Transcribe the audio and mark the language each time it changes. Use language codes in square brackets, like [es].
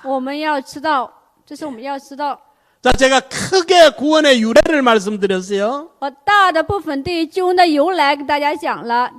[zh] 我们要知道，这是我们要知道。 [ko] 자, 제가 크게 구원의 유래를 말씀드렸어요. [zh] 我大的部分对于救恩的由来给大家讲了。